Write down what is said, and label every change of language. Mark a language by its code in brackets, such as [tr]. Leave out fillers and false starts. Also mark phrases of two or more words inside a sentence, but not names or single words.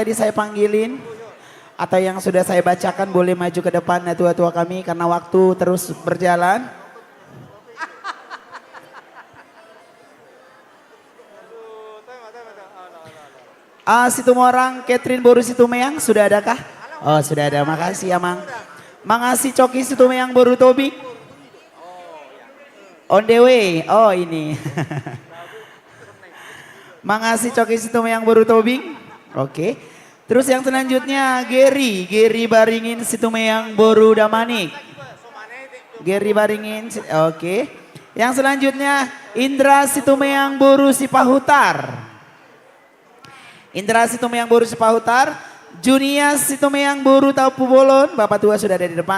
[id] tadi saya panggilin atau yang sudah saya bacakan boleh maju ke depan tua-tua kami karena waktu terus berjalan. Situmorang Catherine Boru Situmeang sudah adakah? Oh, sudah ada. Makasih ya, Mang. Makasih Coki Situmeang Boru Tobing. [en] On the way. [id] Oh, ini. Makasih Coki Situmeang Boru Tobing. Oke. Terus yang selanjutnya Gary Baringin Situmeang Boru Damanik. Gary Baringin. Oke. Yang selanjutnya Indra Situmeang Boru Sipahutar. Indra Situmeang Boru Sipahutar. Junia Situmeang Boru Tapu Bolon. Bapak tua sudah ada di depan.